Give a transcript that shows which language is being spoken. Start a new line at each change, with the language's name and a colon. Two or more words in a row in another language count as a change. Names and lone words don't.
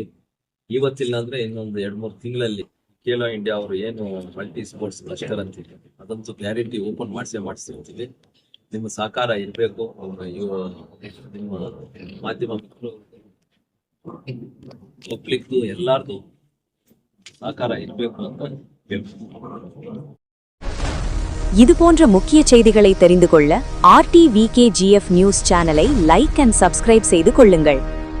Kannada: ಇವತ್ತಿಲ್ಲ ಅಂದ್ರೆ ಇನ್ನೊಂದು 2-3 ತಿಂಗಳಲ್ಲಿ ಖೇಲೋ ಇಂಡಿಯಾ ಅವರು ಏನು
English: multi sports cluster
Kannada: ಅಂತಿದೆ ಅದಂತೂ
English: guarantee open
Kannada: ಮಾಡಿಸಿರ್ತೀವಿ. ನಿಮ್ಮ ಸಹಕಾರ ಇರಬೇಕು. ನಿಮ್ಮ ಮಾಧ್ಯಮ ಮಿತ್ರರು ಪಬ್ಲಿಕ್ದು ಎಲ್ಲಾರ್ದು ಸಹಕಾರ ಇರಬೇಕು ಅಂತ ಹೇಳ್ತೀನಿ.
Tamil: இது போன்ற முக்கிய செய்திகளை தெரிந்து கொள்ள RTVK GF
English: news channel like and subscribe
Tamil: செய்து கொள்ளுங்கள்.